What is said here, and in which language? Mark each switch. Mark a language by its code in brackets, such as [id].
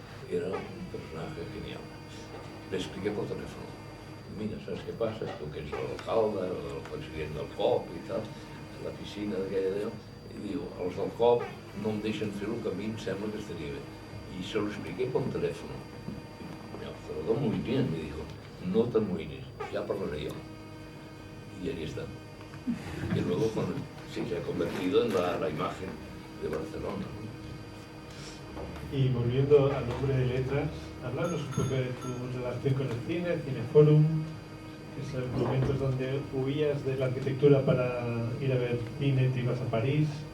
[es] Era un personaje genial. Le expliqué por teléfono. Mira, ¿sabes qué pasa? [ca] Tu que ets l'alcalde, el president del COP i tal, a la piscina d'aquella d'allò, i diu, els del COP no em deixen fer-ho, que a mi em sembla que estaria bé. [es] Y se lo expliqué por teléfono. Y Salvador muy bien, me dijo, [ca] no te amoïnis, [es] ya hablaré yo. Y ahí está. Y luego sí, se ha convertido en la imagen de Barcelona. Y volviendo al nombre de letras, háblanos un poco de tu relación con el cine, el Cineforum, esos momentos donde huías de la arquitectura para ir a ver cine, te ibas a París.